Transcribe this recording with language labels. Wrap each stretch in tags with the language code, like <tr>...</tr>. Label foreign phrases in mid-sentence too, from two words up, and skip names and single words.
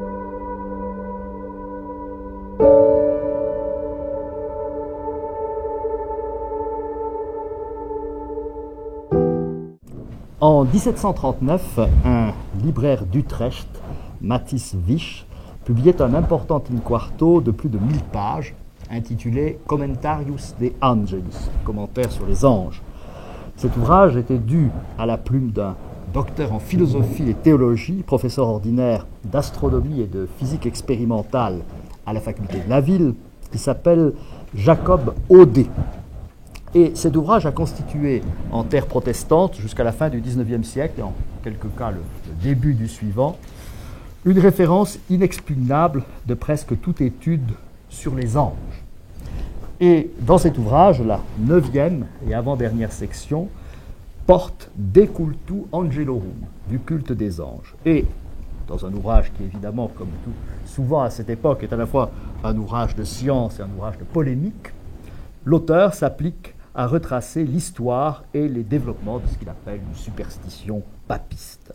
<fr>En 1739, un libraire d'Utrecht, Mathis Wisch, publiait un important in-quarto de plus de 1000 pages, intitulé Commentarius de Angelis, commentaire sur les anges. Cet ouvrage était dû à la plume d'un docteur en philosophie et théologie, professeur ordinaire d'astronomie et de physique expérimentale à la faculté de la ville, qui s'appelle Jacob Audet. Et cet ouvrage a constitué en terre protestante, jusqu'à la fin du XIXe siècle, et en quelques cas le début du suivant, une référence inexpugnable de presque toute étude sur les anges. Et dans cet ouvrage, la 9e et avant-dernière section porte De cultu angelorum, du culte des anges. Et dans un ouvrage qui, évidemment, comme tout souvent à cette époque, est à la fois un ouvrage de science et un ouvrage de polémique, l'auteur s'applique à retracer l'histoire et les développements de ce qu'il appelle une superstition papiste.</fr>